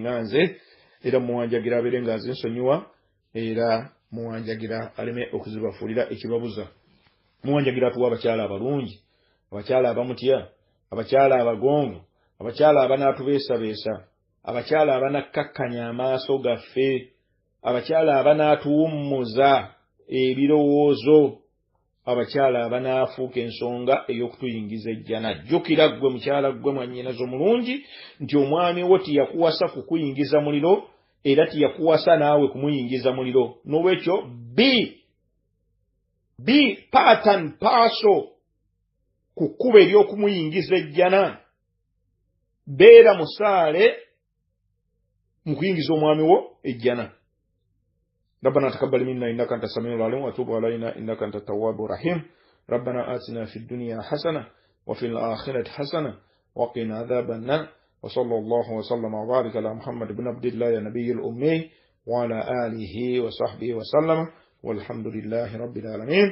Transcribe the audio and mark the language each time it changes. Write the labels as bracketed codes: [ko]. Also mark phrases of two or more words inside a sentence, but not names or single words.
[lg] nga nze era muwanjagira abeere nga nze nsonyiwa era muwanjagira aleme okuzibafuulira ekibabuza muwanjagira atuwa abakyala abalungi abakyala abamutya abakyala abagonvu abakyala abanaatubeesabeesa abakyala abanakkakkanya amaaso gaffe abakyala abanaatuwummuza ebirowoozo abakyala abanaafuuka ensonga ey'okutuyingiza ejjana. Jjukira ggwe mukyala ggwe mwannyinazo mulungi nti omwami wo tiyakuwasa kukuyingiza muliro era tiyakuwasa naawe kumuyingiza muliro. N'olwekyo [en] be part and parcel [lg] ku kkubo ery'okumuyingiza ejjana. Beera musaale mu kuyingiza omwami wo ejjana. [ar] ربنا تقبل منا إنك أنت السميع العليم وتوب علينا إنك أنت التواب الرحيم. ربنا آتنا في الدنيا حسنة وفي الآخرة حسنة وقنا عذاب النار. وصلى الله وسلم وبارك على محمد بن عبد الله النبي الأمي وعلى آله وصحبه وسلم والحمد لله رب العالمين.